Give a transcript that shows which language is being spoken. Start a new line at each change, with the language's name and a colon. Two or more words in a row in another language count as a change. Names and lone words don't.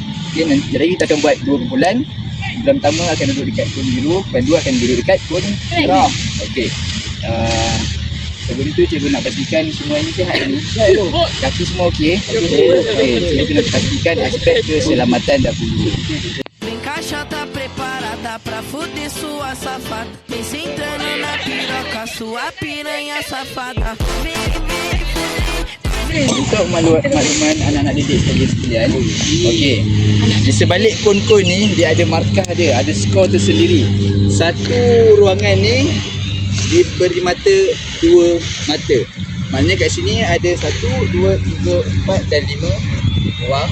Malay: Okay, nanti lagi kita akan buat 2 kumpulan. Kumpulan pertama akan duduk dekat kon biru, kumpulan dua akan duduk dekat kon merah. Okey. Sebelum tu cikgu nak pastikan semua ini sihat ni. Sihat tu. Kaki semua okey. Okey. Cikgu nak pastikan aspek keselamatan dahulu.
Portuguese: Vem caixa tá preparada pra fuder sua safada. Vem sentando na piroca, sua piranha safada.
Malay: Untuk makluman anak-anak didik saya sekalian. Okey. Di sebalik kon-kon ni dia ada markah dia, ada skor tersendiri. Satu ruangan ni diberi mata 2 mata. Maknanya kat sini ada 1, 2, 3, 4 dan 5 ruang.